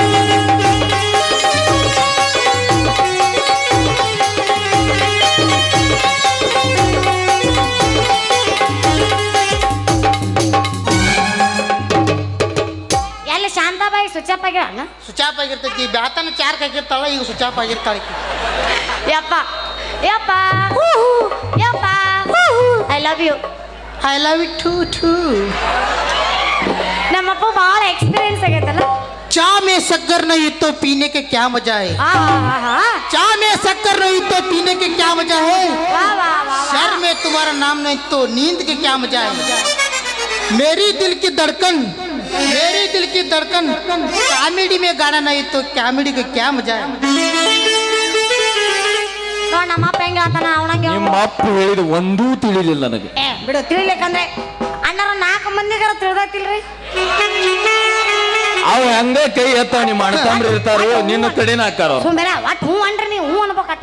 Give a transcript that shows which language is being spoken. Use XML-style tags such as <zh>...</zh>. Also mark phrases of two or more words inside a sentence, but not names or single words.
<kn>ಎಲ್ಲ ಶಾಂತಾಬಾಯಿ ಸ್ವಿಚ್ ಆಗ್ಯಾಳ ಸುಚಾಪ್ ಆಗಿರ್ತೈತಿ ಬ್ಯಾತನ ಚಾರ್ಕ್ ಆಗಿರ್ತಾಳ ಈಗ ಸುಚಾಪ್ ಆಗಿರ್ತಾಳ ಯಪ್ಪ ಯಪ್ಪ ಯಪ್ಪ</kn> <en>I love you I love it too</en> <kn>ನಮ್ಮಪ್ಪ ಭಾಳ ಎಕ್ಸ್ಪೀರಿಯನ್ಸ್ ಆಗೈತಲ್ಲ</kn> <hi>चा में शक्कर नहीं तो पीने के क्या मजा है चा में शक्कर नहीं तो पीने के क्या मजा है सर में तुम्हारा नाम नहीं तो नींद के क्या मजा है मेरी दिल की धड़कन कॉमेडी में गाना नहीं तो कॉमेडी का क्या मजा है</hi> <kn>ನಮ್ಮಪ್ಪ ಹೆಂಗ ಅಂತಾನ ಅವನಂಗೆ ನಿಮ್ಮ ಅಪ್ಪ ಹೇಳಿದ ಒಂದೂ ತಿಳಿಲಿಲ್ಲ ನನಗೆ ಬಿಡು ತಿಳಿಲಿಕ್ಕಂದ್ರೆ ಅಣ್ಣರ 4 ಮಂದಿಗಾರ ತಿಳಿದೈತಿಲ್ರಿ ಅವ್ ಹಂಗ ಕೈ ಎತ್ತಾವ ನಿಮ್ಮ ಅಣ್ಣತಂಬ್ರು ಇರ್ತಾರೋ ನಿನ್ನ ಕಡೆನ ಹಾಕಾರ ಸುಮ್ಮನೆ ಒಟ್ಟು ಹ್ಞೂ ಅನ್ರಿ ನೀವು ಹ್ಞೂ ಅನ್ಬೇಕಟ</kn>